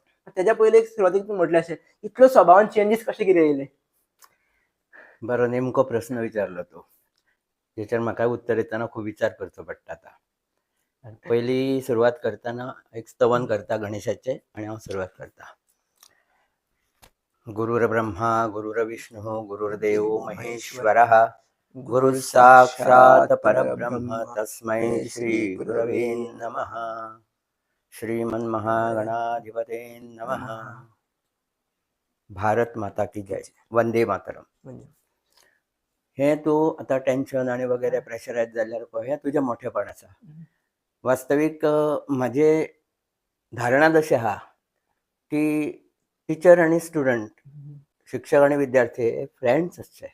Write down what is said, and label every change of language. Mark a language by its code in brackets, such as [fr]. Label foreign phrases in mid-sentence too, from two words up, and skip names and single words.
[kok] तेज्या पयलीं एक सुरवातीक तुमी म्हटलें अशें, इतलो स्वभावान चेंजीस कशे कितें येयले? बरो नेमको प्रश्न विचारलो तूं. तेचेर म्हाका उत्तर दितना खूब विचार करचो पडटा आता. पयलीं सुरवात करतना एक स्तवन करता गणेशाचें आनी हांव सुरवात करता. [sa] गुरुर्ब्रह्मा गुरुर्विष्णुः गुरुर्देव महेश्वरः गुरुः साक्षात् परब्रह्म तस्मै श्री गुरवे नमः. श्रीमन्महागणाधिपते नमः. [hi] भारत माता की जय. वंदे मातरम. [kok] हे तूं आतां टेन्शन आनी वगैरे प्रेशरायज जाल्यार पळय, हें तुजें मोठेपण आसा. वास्तवीक म्हाजे धारणा जशी आहा की टिचर आनी स्टुडंट, शिक्षक आनी विद्यार्थी फ्रेंड्स आसचे.